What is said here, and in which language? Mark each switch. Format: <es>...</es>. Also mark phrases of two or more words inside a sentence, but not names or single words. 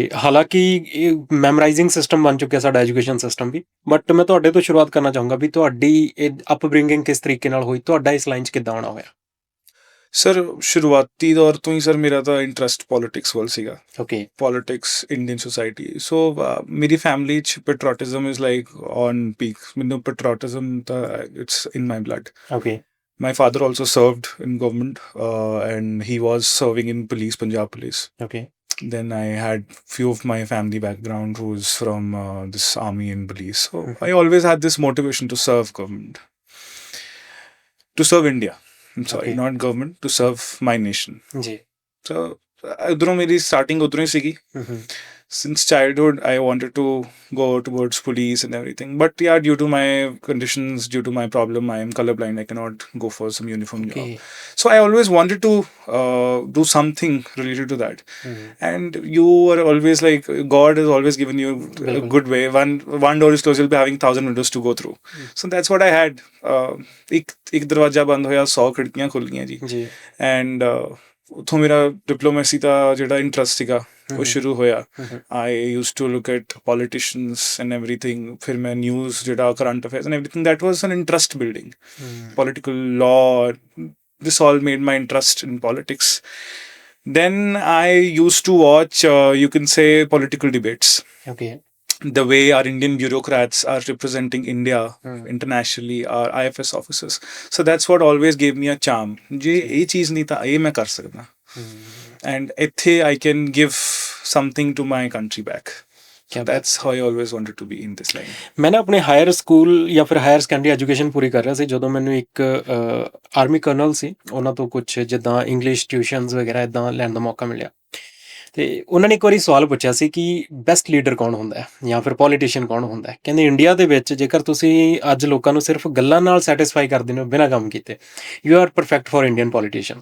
<pa>ਹਾਲਾਂਕਿ ਇਹ</pa> <en>memorizing system</en> <pa>ਬਣ ਚੁੱਕਿਆ ਸਾਡਾ</pa> <en>education system</en> <pa>ਵੀ, ਬਟ ਮੈਂ ਤੁਹਾਡੇ ਤੋਂ ਸ਼ੁਰੂਆਤ ਕਰਨਾ ਚਾਹੂੰਗਾ ਵੀ ਤੁਹਾਡੀ ਇਹ ਅਪਬ੍ਰਿੰਗਿੰਗ ਕਿਸ ਤਰੀਕੇ ਨਾਲ ਹੋਈ, ਤੁਹਾਡਾ ਇਸ ਲਾਈਨ 'ਚ ਕਿੱਦਾਂ ਆਉਣਾ ਹੋਇਆ? ਸਰ ਸ਼ੁਰੂਆਤੀ ਦੌਰ ਤੋਂ ਹੀ ਸਰ ਮੇਰਾ ਤਾਂ</pa> <en>interest politics</en> <pa>ਵੱਲ ਸੀਗਾ। ਓਕੇ।</pa> <en>Politics, Indian society. ਸੋ ਮੇਰੀ ਫੈਮਿਲੀ 'ਚ patriotism is like on peak. ਮੈਨੂੰ ਪੈਟਰੀਓਟਿਜ਼ਮ ਤਾਂ it's in my blood. ਓਕੇ। My father also served in government and he was serving in police, Punjab police. Okay. Then I had few of my family background who's from this army and police. So I always had this motivation to serve government. To serve India. I'm sorry, not government, to serve my nation.</en> <pa>जी. So ਉੱਧਰੋਂ ਮੇਰੀ starting ਉੱਧਰੋਂ ਹੀ ਸੀਗੀ.</pa> <en>since childhood I wanted to go towards police and everything, but yeah, due to my conditions, due to my problem, I am colorblind, I cannot go for some uniform job. Okay. So I always wanted to do something related to that. And you are always like, God has always given you a Bilkul. good way. One door is closed, you'll be having 1,000 windows to go through. So that's what I had.</en> <pa>ਇੱਕ ਦਰਵਾਜ਼ਾ ਬੰਦ ਹੋਇਆ, 100 ਖਿੜਕੀਆਂ ਖੁੱਲ੍ਹ ਗਈਆਂ ਜੀ. ਜੀ ਐਂਡ ਉੱਥੋਂ ਮੇਰਾ ਡਿਪਲੋਮੇਸੀ ਦਾ ਜਿਹੜਾ ਇੰਟਰਸਟ ਸੀਗਾ ਉਹ ਸ਼ੁਰੂ ਹੋਇਆ.</pa> <en>I used to look at politicians and everything.</en> <pa>ਫਿਰ ਮੈਂ</pa> <en>ਨਿਊਜ਼ ਜਿਹੜਾ current affairs and everything, that was an interest building. political law, this all made my interest in politics. Then I used to watch, you can say, political debates. ਓਕੇ The way our Indian bureaucrats are representing India internationally, our IFS officers. So that's what always gave me a charm.</en> <pa>ਜੇ ਯੇ ਚੀਜ਼ ਨਹੀਂ ਥਾ, ਯੇ ਮੈਂ ਕਰ ਸਕਦਾ.</pa> <en>And ਇੱਥੇ I can give something to my country back. ਕਿਆ That's how I always wanted to be in this line.</en> <pa>ਮੈਂ ਨਾ ਆਪਣੇ</pa> <en>higher school</en> <pa>ਜਾਂ ਫਿਰ</pa> <en>higher secondary education</en> <pa>ਪੂਰੀ ਕਰ ਰਿਹਾ ਸੀ ਜਦੋਂ ਮੈਨੂੰ ਇੱਕ</pa> <en>army colonel</en> <pa>ਸੀ, ਉਹਨਾਂ ਤੋਂ ਕੁਝ ਜਿੱਦਾਂ</pa> <en>English tuitions</en> <pa>ਵਗੈਰਾ ਇਦਾਂ ਲੈਣ ਦਾ ਮੌਕਾ ਮਿਲਿਆ. ਤੇ ਉਹਨਾਂ ਨੇ ਇੱਕ ਵਾਰੀ ਸਵਾਲ ਪੁੱਛਿਆ ਸੀ ਕਿ</pa> <en>best leader</en> <pa>ਕੌਣ ਹੁੰਦਾ ਹੈ ਜਾਂ ਫਿਰ ਪੋਲੀਟੀਸ਼ੀਅਨ ਕੌਣ ਹੁੰਦਾ ਹੈ. ਕਹਿੰਦੇ ਇੰਡੀਆ ਦੇ ਵਿੱਚ ਜੇਕਰ ਤੁਸੀਂ ਅੱਜ ਲੋਕਾਂ ਨੂੰ ਸਿਰਫ ਗੱਲਾਂ ਨਾਲ ਸੈਟੀਸਫਾਈ ਕਰ ਦਿੰਦੇ ਹੋ ਬਿਨਾਂ ਕੰਮ ਕੀਤੇ,</pa> <en>you are perfect for Indian politician.</en>